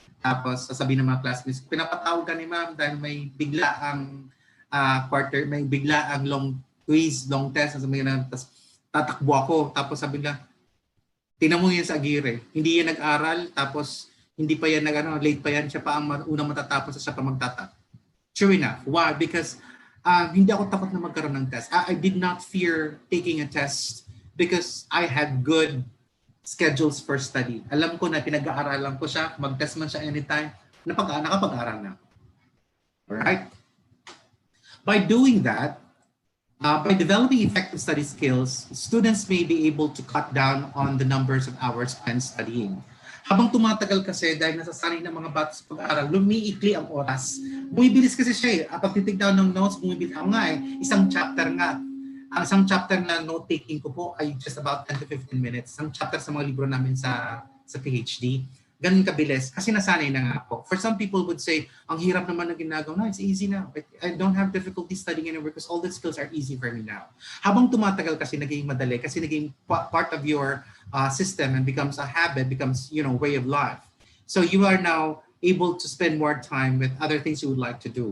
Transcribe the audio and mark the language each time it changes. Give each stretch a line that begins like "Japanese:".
Filipino: Tapos sasabihin ng mga classmates, pinapatawag ka ni ma'am dahil may bigla ang may bigla ang long quiz, long test. Sasabihin na, tapos tatakbo ako. Tapos sabi nila, tinan mo yan sa Aguirre. Hindi yan nag-aral. Tapos hindi pa yan late pa yan. Siya pa ang unang matatapos at siya pa magtatap.
English: True enough. Why?
Filipino: Because hindi ako takot na magkaroon ng test.
English: I did not fear taking a test because I had good schedules for study.
Filipino: Alam ko na pinag-aaralan ko siya, mag-test man siya anytime, nakapag-aaral na.
English: Alright? By doing that, by developing effective study skills, students may be able to cut down on the numbers of hours spent studying.
Filipino: Habang tumatagal kasi, dahil nasasanay ng mga bata sa pag-aaral, lumiikli ang oras. Bumibilis kasi siya eh. Pag titignan ng notes, bumibilis. Ako nga eh, isang chapter nga. Ang isang chapter na note-taking ko po ay
English: just about 10 to 15 minutes.
Filipino: Isang chapter sa mga libro namin sa PhD. Ganun kabilis. Kasi nasanay na nga ako.
English: For some people would say,
Filipino: ang hirap naman ng ginagawa.
English: No, it's easy now. I don't have difficulty studying anymore because all the skills are easy for me now.
Filipino: Habang tumatagal kasi naging
English: madali, kasi naging part of your system and becomes a habit, becomes, way of life. So you are now able to spend more time with other things you would like to do.